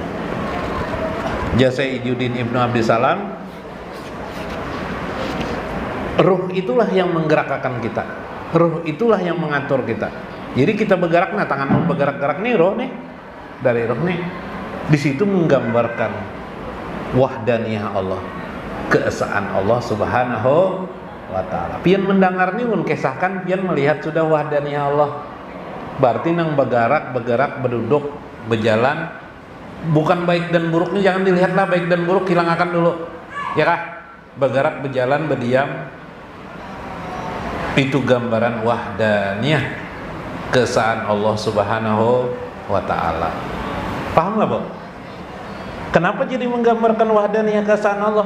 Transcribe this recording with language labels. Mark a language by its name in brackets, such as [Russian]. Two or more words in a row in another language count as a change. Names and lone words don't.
[Indonesian] Jasa Izzuddin Ibnu Abdissalam, ruh itulah yang menggerakkan kita, ruh itulah yang mengatur kita. Jadi kita bergerak, nah tangan bergerak-gerak nih roh nih, dari roh nih, di situ menggambarkan wahdaniyah Allah, keesaan Allah [Arabic] Subhanahu wa ta'ala. [Banjar] Pian mendengar ni mun kisahkan pian melihat sudah wahdaniyah Allah. [Indonesian] Berarti nang bergerak, berduduk, berjalan, bukan baik dan buruknya jangan dilihatlah baik dan buruk, hilangkan dulu. Ya kah? Bergerak, berjalan, berdiam. Itu gambaran wahdaniyah keesaan Allah [Arabic] Subhanahu wa ta'ala. [Indonesian] Paham lah, Bu? Kenapa jadi menggambarkan wahdaniyah keesaan Allah?